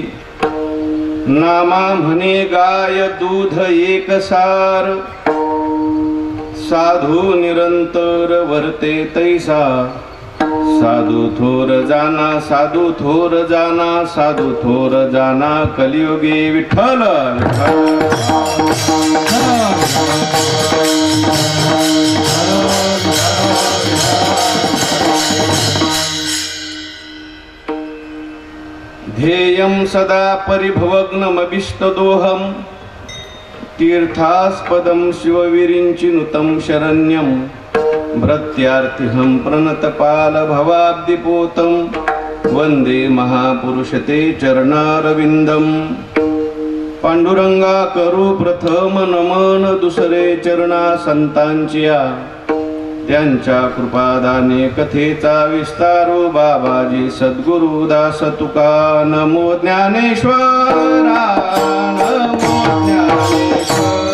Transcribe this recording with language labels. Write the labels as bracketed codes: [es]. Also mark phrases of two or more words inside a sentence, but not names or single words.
[mr] नामा म्हणे गाय दूध एकसार, साधू निरंतर वर्ते तैसा। साधू थोर जाना, साधू थोर जाना, साधू थोर जाना कलियुगी। [sa] विठ्ठल ध्येयं सदा परिभवग्नमभिष्टदोहं, तीर्थास्पदं शिवविरिञ्चिनुतं शरण्यं। भृत्यार्थिहं प्रणतपालभवाब्धिपोतं, वन्दे महापुरुषते चरणारविन्दं। [mr] पांडुरंगा करू प्रथम नमन, दुसरे चरणा संतांचिया। त्यांच्या कृपादाने कथेचा विस्तारो, बाबाजी सद्गुरु दास तुका। नमो ज्ञानेश्वरा, नमो ज्ञानेश्वरा।